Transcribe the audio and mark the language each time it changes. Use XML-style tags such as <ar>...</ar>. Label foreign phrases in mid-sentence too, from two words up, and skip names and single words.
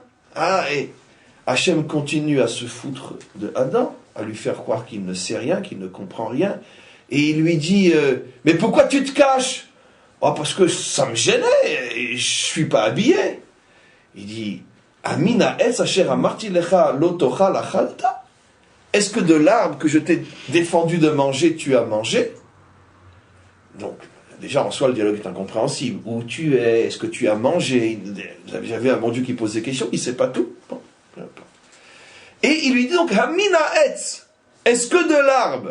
<fr>Et Hachem continue à se foutre de Adam, à lui faire croire qu'il ne sait rien, qu'il ne comprend rien. Et il lui dit, mais pourquoi tu te caches? Oh, parce que ça me gênait, et je ne suis pas habillé. Il dit,</fr> <he>Amina es asher amarti lecha lo tochal achalta?</he> <fr>Est-ce que de l'arbre que je t'ai défendu de manger, tu as mangé? Donc, déjà en soi, le dialogue est incompréhensible. Où tu es? Est-ce que tu as mangé? J'avais un bon Dieu qui pose des questions, il ne sait pas tout. Bon. Et il lui dit donc,</fr> <he>Hamina etz,</he> <fr>est-ce que de l'arbre?</fr>